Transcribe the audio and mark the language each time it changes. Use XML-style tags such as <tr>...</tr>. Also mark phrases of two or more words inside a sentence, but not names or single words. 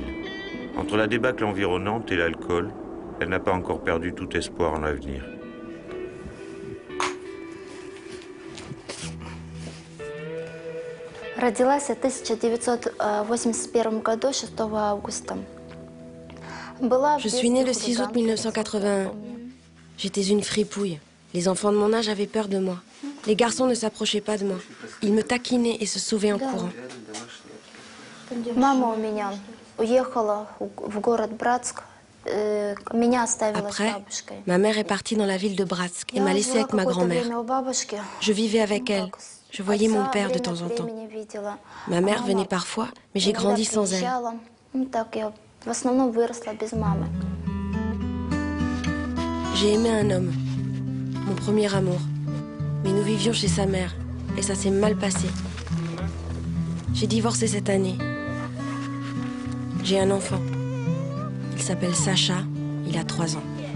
<fr>Entre la débâcle environnante et l'alcool, elle n'a pas encore perdu tout espoir en l'avenir.</fr> <ru>Родилась в 1981 году, 6 августа.</ru> <fr>Je suis née le 6 août 1981. J'étais une fripouille. Les enfants de mon âge avaient peur de moi. Les garçons ne s'approchaient pas de moi. Ils me taquinaient et se sauvaient en courant.</fr> <ru>Мама у меня уехала в город Братск. Меня оставила с</ru> <fr>Après,</fr> <ru>бабушкой.</ru> <fr>ma mère est partie dans la ville de Bratsk et m'a laissée avec ma grand-mère. Je vivais avec elle. Je voyais mon père de temps en temps. Ma mère venait parfois, mais j'ai grandi sans elle.</fr> <ru>В основном выросла без мамы.</ru> <fr>J'ai aimé un homme, mon premier amour. Mais nous vivions chez sa mère et ça s'est mal passé. J'ai divorcé cette année. J'ai un enfant. Il s'appelle Sacha, il a 3 ans.</fr>